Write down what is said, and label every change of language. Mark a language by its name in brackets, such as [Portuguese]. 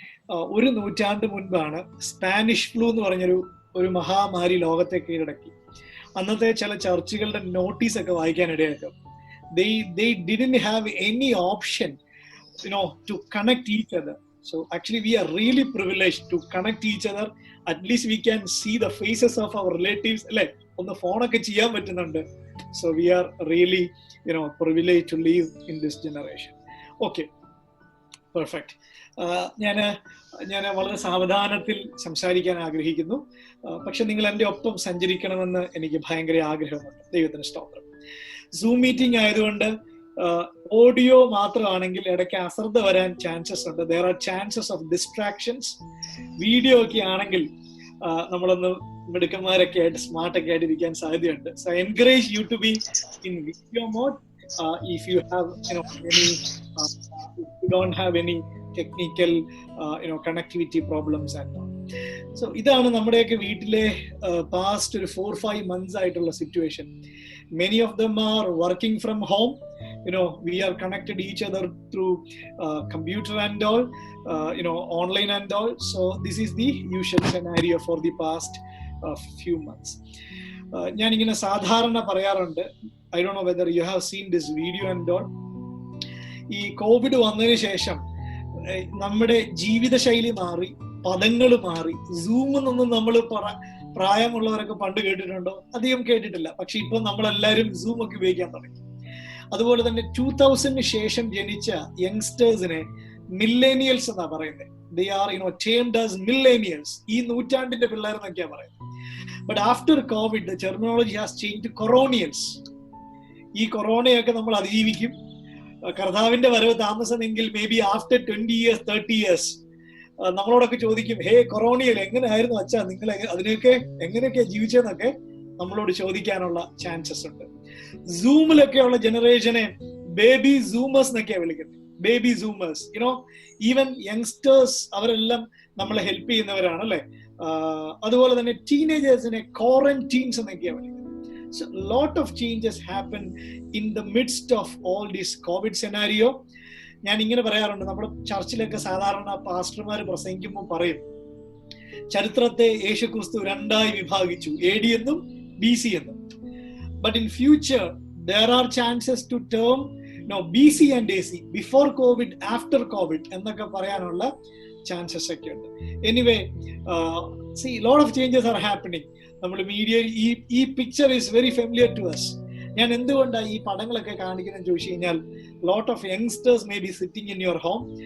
[Malayalam] ഒരു നൂറ്റാണ്ട് മുൻപാണ് സ്പാനിഷ് ഫ്ലൂ എന്ന് പറഞ്ഞൊരു മഹാമാരി ലോകത്തെ കീഴടക്കി. അന്നത്തെ ചില ചർച്ചുകളുടെ നോട്ടീസ് ഒക്കെ വായിക്കാനിടയാക്കും. [English] They didn't have any option, to connect each other. So actually we are really privileged to connect each other. At least we can see the faces of our relatives. [Malayalam] അല്ലെ, ഒന്ന് ഫോണൊക്കെ ചെയ്യാൻ പറ്റുന്നുണ്ട്. [English] So we are really, privileged to live in this generation. Okay, perfect. [Malayalam] ഞാൻ വളരെ സാവധാനത്തിൽ സംസാരിക്കാൻ ആഗ്രഹിക്കുന്നു. പക്ഷെ നിങ്ങൾ എൻ്റെ ഒപ്പം സഞ്ചരിക്കണമെന്ന് എനിക്ക് ഭയങ്കര ആഗ്രഹമുണ്ട്. ദൈവത്തിന് സ്തോത്രം. സൂം മീറ്റിംഗ് ആയതുകൊണ്ട് ഓഡിയോ മാത്രമാണെങ്കിൽ ഇടയ്ക്ക് അശ്രദ്ധ വരാൻ ചാൻസസ് ഉണ്ട്. [English] There are chances of distractions. [Malayalam] Video ഒക്കെ ആണെങ്കിൽ നമ്മളൊന്ന് മിടുക്കന്മാരൊക്കെ ആയിട്ട് സ്മാർട്ടൊക്കെ ആയിട്ട് ഇരിക്കാൻ സാധ്യതയുണ്ട്. [English] So encourage you to be in video mode if you have any if you don't have any technical connectivity problems and all. [Malayalam] So ഇതാണ് നമ്മുടെയൊക്കെ വീട്ടിലെ past ഒരു 4-5 months ആയിട്ടുള്ള situation. [English] Many of them are working from home. We are connected each other through computer and all, online and all. So this is the usual scenario for the past few months. [Malayalam] ഞാനിങ്ങനെ സാധാരണ പറയാറുണ്ട്, [English] I don't know whether you have seen this video and all. [Malayalam] ഈ Covid വന്നതിന് ശേഷം നമ്മുടെ ജീവിതശൈലി മാറി, പദങ്ങൾ മാറി. സൂമെന്നൊന്നും നമ്മൾ പ്രായമുള്ളവരൊക്കെ പണ്ട് കേട്ടിട്ടുണ്ടോ? അധികം കേട്ടിട്ടില്ല. പക്ഷെ ഇപ്പൊ നമ്മളെല്ലാവരും സൂം ഒക്കെ ഉപയോഗിക്കാൻ തുടങ്ങി. അതുപോലെ തന്നെ 2000 ശേഷം ജനിച്ച യങ്സ്റ്റേഴ്സിനെ മില്ലേനിയൽസ് എന്നാ പറയുന്നത്. [English] They are termed as millennials. [Malayalam] ഈ നൂറ്റാണ്ടിന്റെ പിള്ളേർ എന്നൊക്കെയാ പറയുന്നത്. [English] But after COVID, the terminology has changed to coronials. [Malayalam] ഈ കൊറോണയൊക്കെ നമ്മൾ അതിജീവിക്കും. കർത്താവിന്റെ വരവ് താമസമെങ്കിൽ [English] maybe after 20 years 30 years [Malayalam] നമ്മളോടൊക്കെ ചോദിക്കും, ഹേ കൊറോണിയൽ എങ്ങനെയായിരുന്നു അച്ഛാ, നിങ്ങൾ അതിനൊക്കെ എങ്ങനെയൊക്കെ ജീവിച്ചെന്നൊക്കെ നമ്മളോട് ചോദിക്കാനുള്ള ചാൻസസ് ഉണ്ട്. സൂമിലൊക്കെയുള്ള ജനറേഷനെ ബേബി സൂമേഴ്സ് എന്നൊക്കെയാണ് വിളിക്കുന്നത്. ബേബി സൂമേഴ്സ്, ഈവൻ യങ്സ്റ്റേഴ്സ് അവരെല്ലാം നമ്മളെ ഹെൽപ്പ് ചെയ്യുന്നവരാണ് അല്ലെ. അതുപോലെ തന്നെ ടീനേജേഴ്സിനെ ക്വാറന്റീൻസ് എന്നൊക്കെയാണ് വിളിക്കുന്നത്. [English] So a lot of changes happen in the midst of all this COVID scenario. [Malayalam] ഞാൻ ഇങ്ങനെ പറയാറുണ്ട്, നമ്മുടെ ചർച്ചിലൊക്കെ സാധാരണ പാസ്റ്റർമാർ പ്രസംഗിക്കുമ്പോൾ പറയും, ചരിത്രത്തെ യേശുക്രിസ്തു രണ്ടായി വിഭാഗിച്ചു, AD എന്നും BC എന്നും. [English] But in future there are chances to term BC and AC, before COVID, after COVID [Malayalam] എന്നൊക്കെ പറയാനുള്ള ചാൻസസ് ഒക്കെ ഉണ്ട്. [English] Anyway, see, lot of changes are happening. നമ്മൾ media ഈ picture is very familiar to us. [Malayalam] ഞാൻ എന്തുകൊണ്ടാണ് ഈ പടങ്ങളൊക്കെ കാണിക്കുന്നത് ചോദിച്ചു കഴിഞ്ഞാൽ, [English] Lot of youngsters may be sitting in your home.